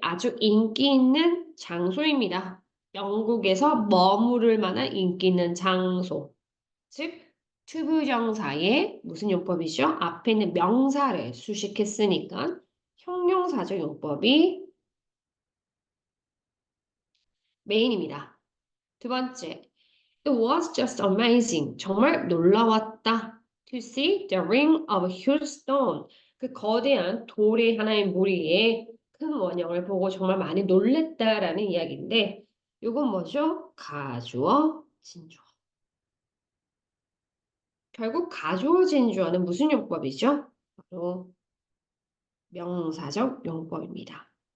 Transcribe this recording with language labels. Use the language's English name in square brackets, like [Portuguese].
[Korean] 아주 인기 있는 장소입니다. 영국에서 머무를 만한 인기 있는 장소. 즉, 투부정사의 무슨 용법이죠? 앞에 있는 명사를 수식했으니까 형용사적 용법이 메인입니다. 두 번째, [English] It was just amazing. [Korean] 정말 놀라웠다. [English] To see the ring of a huge stone. [Korean] 그 거대한 돌의 하나의 무리에 큰 원형을 보고 정말 많이 놀랬다라는 이야기인데 이건 뭐죠? 가주어, 진주어. 결국 가주어, 진주어는 무슨 용법이죠? 바로 명사적 용법입니다.